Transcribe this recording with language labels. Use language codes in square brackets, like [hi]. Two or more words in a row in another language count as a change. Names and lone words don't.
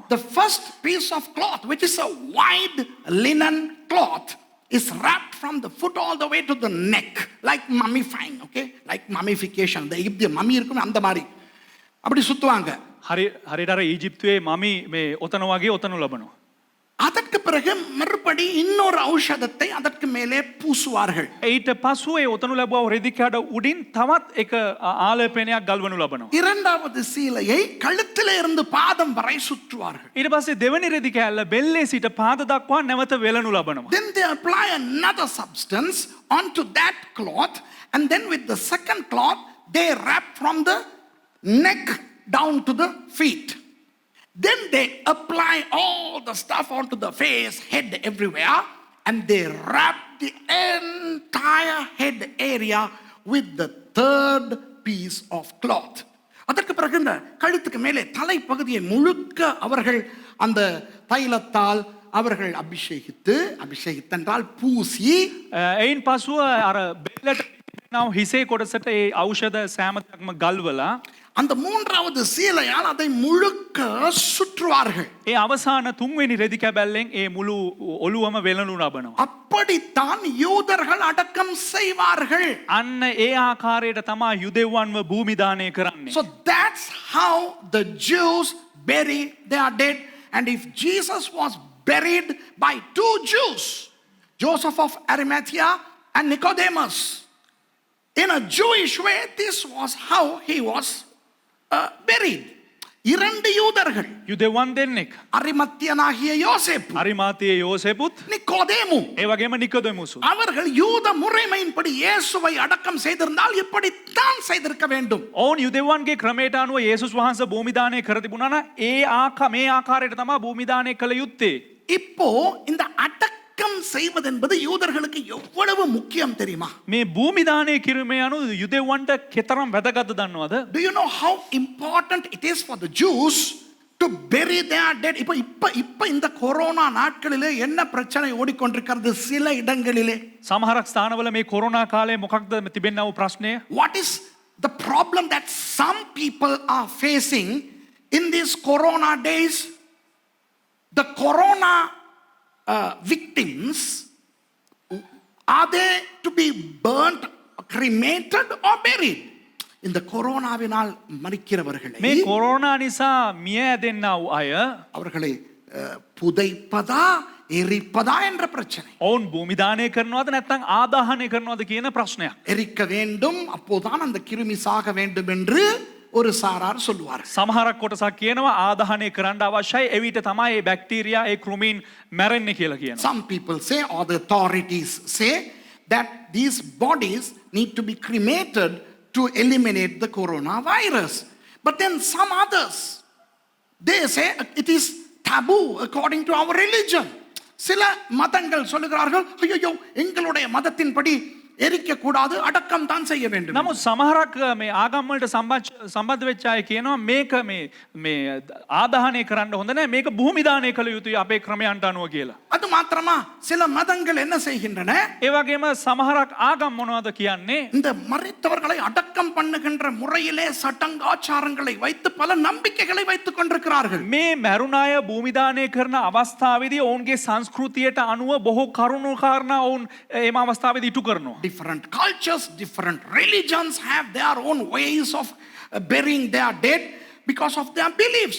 [en] The first piece of cloth, which is a wide linen cloth, is wrapped from the foot all the way to the neck, like mummifying, okay? Like mummification. The Egyptian mummy [ta] இருக்கும் அந்த மாதிரி அப்படி சுத்துவாங்க. [si] හරියට අර ඊජිප්තුවේ මමි මේ ඔතන වගේ ඔතනු ලබනවා. [ta] அதற்கு பிறகு மறுபடி இன்னொரு ஔஷதத்தை அதற்கு மேலே பூசுவார்கள். [si] ඊට පසුව ඒ ඔතනු ලැබුවා රෙදි කඩ උඩින් තවත් එක ආලේපනයක් ගල්වනු ලබනවා. [ta] இரண்டாவது சீலையை கழுத்திலே இருந்து பாதம் வரை சுற்றுவார்கள். [si] ඊට පස්සේ දෙවෙනි රෙදි කෑල්ල බෙල්ලේ සිට පාද දක්වා නැවත වෙලනු ලබනවා. [en] Then they apply another substance onto that cloth, and then with the second cloth they wrap from the neck down to the feet. Then they apply all the stuff onto the face, head, everywhere, and they wrap the entire head area with the third piece of cloth. [ta] அதற்கு பிறகு இந்த கழுத்துக்கு மேலே தலைப்பகுதியை முழுக்க அவர்கள் அந்த தைலத்தால் அவர்கள் அபிஷேகித்தென்றால் பூசி [si] එයින් පසුව අර බෙල්ලට නව හිසේ කොටසට ඒ ඖෂධ සෑමතක්ම ගල්වලා [ta] அந்த மூன்றாவது சீலையால் அதை முழுக்க சுற்றுவார்கள். [si] ඒ අවසාන තුන්වෙනි රෙදි කැබැල්ලෙන් ඒ මුළු ඔළුවම වෙලනු ලබනවා. [ta] அப்படித்தான் யூதர்கள் அடக்கம் செய்வார்கள். [si] අන්න ඒ ආකාරයට තමයි යුදෙව්වන්ව භූමි දානය කරන්නේ. [en] So that's how the Jews bury their dead. And if Jesus was buried by 2 Jews, Joseph of Arimathea and Nicodemus, in a Jewish way, this was how he was buried. [ta] 2 யூதர்கள், [si] යුදෙව්වන් දෙන්නෙක්, [ta] அரிமத்தியனாகிய யோசேப்பு, [si] අරිමාතියේ යෝසෙපුත්, [ta] நிக்கோதேமு, [si] ඒ වගේම නිකොදෙමුසු. [ta] அவர்கள் யூத முறைமையின்படி இயேசுவை அடக்கம் செய்திருந்தால் இப்படித்தான் செய்திருக்க வேண்டும். [si] ඔවුන් යුදෙව්වන්ගේ ක්‍රමයට අනුව යේසුස් වහන්සේ භූමි දානය කර තිබුණා නම් ඒ මේ ආකාරයට තමයි භූමි දානය කළ යුත්තේ. [ta] இப்போ இந்த அடக்கம் செய்வது என்பது யூதர்களுக்கு எவ்வளவு முக்கியம் தெரியுமா? [si] මේ භූමි දානය කිරීමේ අනුව යුදෙව්වන්ට කෙතරම් වැදගත්ද දන්නවද? [en] Do you know how important it is for the Jews to bury their dead? [ta] இப்ப இந்த கொரோனா நாட்களிலே என்ன பிரச்சனை ஓடிக்கொண்டிருக்கிறது சில இடங்களிலே? [si] සමහරක් ස්ථානවල මේ කොරෝනා කාලේ මොකක්ද තිබෙනා වූ ප්‍රශ්නය? [en] What is the problem that some people are facing in these corona days? The corona victims, are they to be burnt, cremated or buried? [ta] இந்த கொரோனாவினால் மரிக்கிறவர்களை [si] මේ කොරෝනා නිසා මිය ඇදෙන්නා වූ අය [ta] அவர்களை புதைப்பதா எரிப்பதா என்ற பிரச்சனை. [si] ඔවුන් භූමිදානය කරනවද නැත්නම් ආදාහනය කරනවද කියන ප්‍රශ්නයක්. [ta] எரிக்க வேண்டும், அப்போதான் அந்த கிருமி சாக வேண்டும் என்று ஒரு சாரார் சொல்லுவார். [si] සමහරක් කොටසක් කියනවා ආදාහනය කරන්න අවශ්‍යයි එවිට තමයි මේ බැක්ටීරියා ඒ කෘමීන් මැරෙන්නේ කියලා කියනවා. [en] Some people say, or the authorities say, that these bodies need to be cremated to eliminate the coronavirus. But then some others, they say it is taboo according to our religion. [ta] சில மதங்கள் சொல்லுகிறார்கள், ஐயோ எங்களுடைய மதத்தின்படி எரிக்க கூடாது, அடக்கம் தான் செய்ய வேண்டும். [si] නමුත් සමහරක් මේ ආගම් වලට සම්බන්ධ වෙච්ච අය කියනවා මේක මේ ආදාහනය කරන්න හොඳ නැහැ මේක භූමිදානය කළ යුතුයි අපේ ක්‍රමයන්ට අනුව කියලා. [ta] அது மாத்திரமா சில மதங்கள் என்ன செய்கின்றன, [si] ඒ වගේම සමහරක් ආගම් මොනවද කියන්නේ? [ta] இந்த மரித்தவர்களை அடக்கம் பண்ணுகின்ற முறையிலே சட்டங்காச்சாரங்களை வைத்து பல நம்பிக்கைகளை வைத்துக் கொண்டிருக்கிறார்கள். [si] මේ මැරුණ අය භූමිදානය කරන අවස්ථාවේදී ඔවුන්ගේ සංස්කෘතියට අනුව බොහෝ කරුණු කාරණා ඔවුන් එම අවස්ථාවේදී ඉටු කරනවා. [en] Different cultures, different religions have their own ways of burying their dead because of their beliefs.